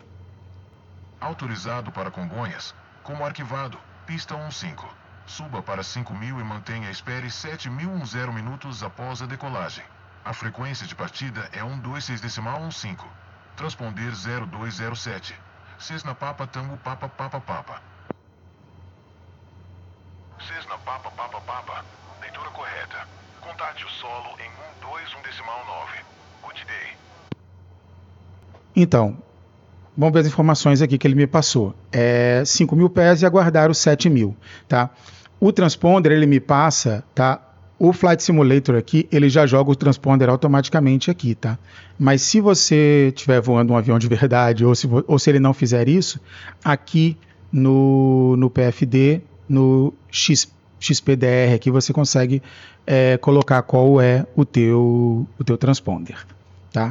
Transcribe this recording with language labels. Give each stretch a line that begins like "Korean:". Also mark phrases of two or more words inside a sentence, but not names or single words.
Portuguese: Autorizado para Congonhas, como arquivado, pista 15. Suba para 5.000 e mantenha espere 7.010 minutos após a decolagem. A frequência de partida é 126.15. Transponder 0207. Cessna Papa Tango Papa Papa Papa. Cessna Papa Papa Papa. Leitura correta. Contate o solo em 121.9.
English: Good day.
Portuguese: Então, vamos ver as informações aqui que ele me passou. 5.000 pés e aguardar os 7.000, tá? O transponder, ele me passa, tá? O Flight Simulator aqui, ele já joga o transponder automaticamente aqui, tá? Mas se você estiver voando um avião de verdade, ou se ele não fizer isso, aqui no PFD, no XPDR, aqui você consegue colocar qual é o teu transponder, tá?